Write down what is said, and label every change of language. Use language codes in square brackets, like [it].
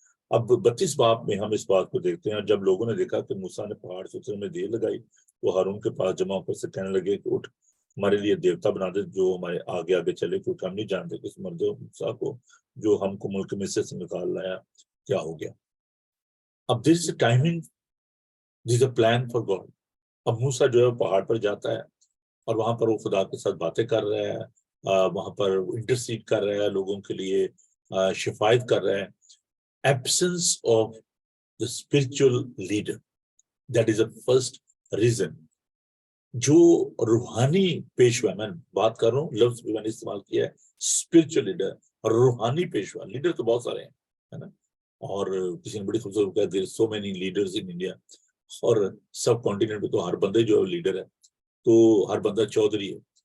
[ur] اب 32 باب میں ہم اس بات کو دیکھتے ہیں. جب لوگوں نے دیکھا کہ موسیٰ نے پہاڑ سے اترنے میں دیر لگائی، وہ ہارون کے پاس جمع ہو کر سے کہنے لگے کہ اٹھ، ہمارے لیے دیوتا بنا دے جو ہمارے آگے آگے چلے، کیونکہ ہم نہیں جانتے کہ اس مرد موسیٰ کو جو ہم کو ملک مصر سے نکال لایا کیا ہو گیا. [en] اب there is a timing, there is a plan for God. [ur] اب موسیٰ جو ہے پہاڑ پر جاتا ہے اور وہاں پر وہ خدا کے ساتھ باتیں کر رہا ہے، وہاں پر انٹرسیڈ کر رہا ہے لوگوں کے لیے، شفایت کر رہا ہے. [en] Absence of the spiritual leader, that is the first reason. [ur] جو روحانی پیشوا، میں بات کر رہا ہوں، لفظ بھی میں نے استعمال کیا ہے اسپرچل لیڈر، اور روحانی پیشوا. لیڈر تو بہت سارے ہیں، ہے نا، اور کسی نے بڑی خوبصورت کہا [en] there are so many leaders in India، [ur] اور سب کانٹیننٹ پہ تو ہر بندے جو ہے لیڈر ہے، تو ہر بندہ چودھری ہے.